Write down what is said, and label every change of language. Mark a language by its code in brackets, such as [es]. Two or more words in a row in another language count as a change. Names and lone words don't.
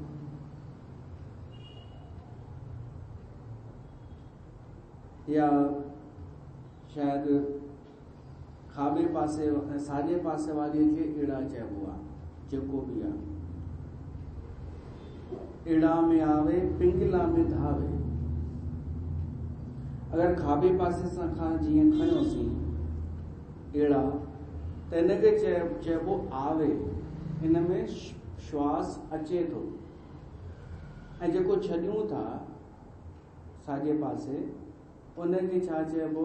[sd] या शायदि खाॿे पासे साॼे पासे वारीअ खे एड़ा चइबो आहे, जेको बि आहे। एड़ा में आवे पिंगला में धावे। अगरि खाॿे पासे सां खां जीअं खयोसीं एड़ा, त हिनखे चइबो आवे। हिन में श्वास अचे थो, ऐं जेको छॾियूं था साॼे पासे, उनखे छा चइबो?